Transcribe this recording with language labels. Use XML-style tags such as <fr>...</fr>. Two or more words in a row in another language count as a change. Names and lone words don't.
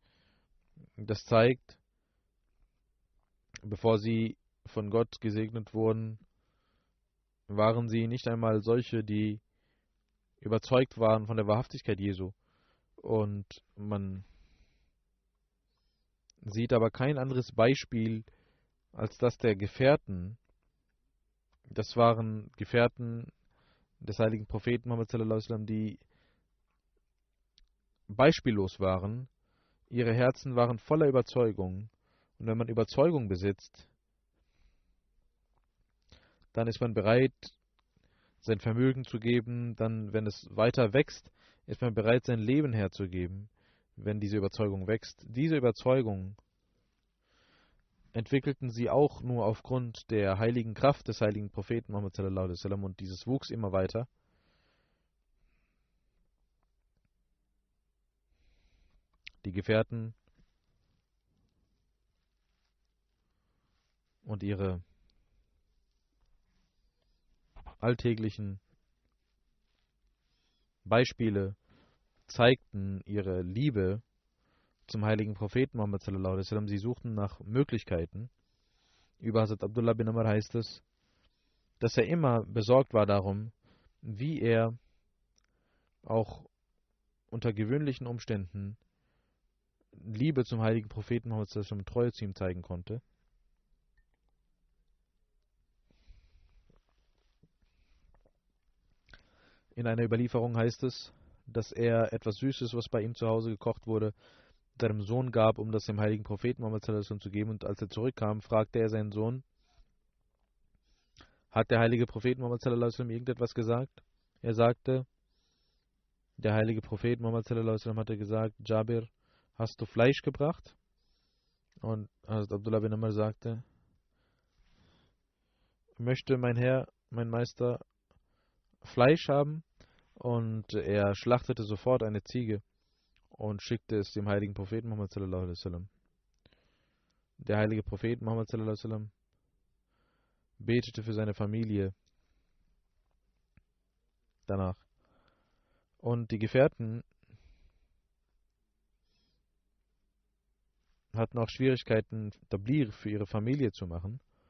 <de>Das zeigt, bevor sie von Gott gesegnet wurden, waren sie nicht einmal solche, die überzeugt waren von der Wahrhaftigkeit Jesu. Und man sieht aber kein anderes Beispiel als das der Gefährten. Das waren Gefährten des heiligen Propheten Muhammad</de> <ar>صلى الله عليه وسلم,</ar> <de>die beispiellos waren. Ihre Herzen waren voller Überzeugung. Und wenn man Überzeugung besitzt, dann ist man bereit, sein Vermögen zu geben. Dann, wenn es weiter wächst, ist man bereit, sein Leben herzugeben, wenn diese Überzeugung wächst. Diese Überzeugung entwickelten sie auch nur aufgrund der heiligen Kraft des heiligen Propheten Muhammad</de> <ar>صلى الله عليه وسلم,</ar> <de>und dieses wuchs immer weiter. Die Gefährten und ihre alltäglichen Beispiele zeigten ihre Liebe zum heiligen Propheten Muhammad</de> <ar>صلى الله عليه وسلم.</ar> <de>Sie suchten nach Möglichkeiten. Über Hazrat Abdullah bin Amr heißt es, dass er immer besorgt war darum, wie er auch unter gewöhnlichen Umständen Liebe zum heiligen Propheten Muhammad</de> <ar>صلى الله عليه وسلم,</ar> <de>Treue zu ihm zeigen konnte. In einer Überlieferung heißt es, dass er etwas Süßes, was bei ihm zu Hause gekocht wurde, seinem Sohn gab, um das dem heiligen Propheten Muhammad</de> <ar>صلى الله عليه وسلم</ar> <de>zu geben. Und als er zurückkam, fragte er seinen Sohn, hat der heilige Prophet Muhammad</de> <ar>صلى الله عليه وسلم</ar> <de>irgendetwas gesagt? Er sagte, der heilige Prophet Muhammad</de> <ar>صلى الله عليه وسلم</ar> <de>hatte gesagt, Jabir, hast du Fleisch gebracht? Und Hazrat Abdullah bin Amr sagte, möchte mein Herr, mein Meister, Fleisch haben? Und er schlachtete sofort eine Ziege und schickte es dem heiligen Propheten Muhammad</de> <ar>صلى الله عليه وسلم.</ar> <de>Der heilige Prophet Muhammad</de> <ar>صلى الله عليه وسلم</ar> <de>betete für seine Familie danach. Und die Gefährten hatten auch Schwierigkeiten, Tabligh für ihre Familie zu machen.</de>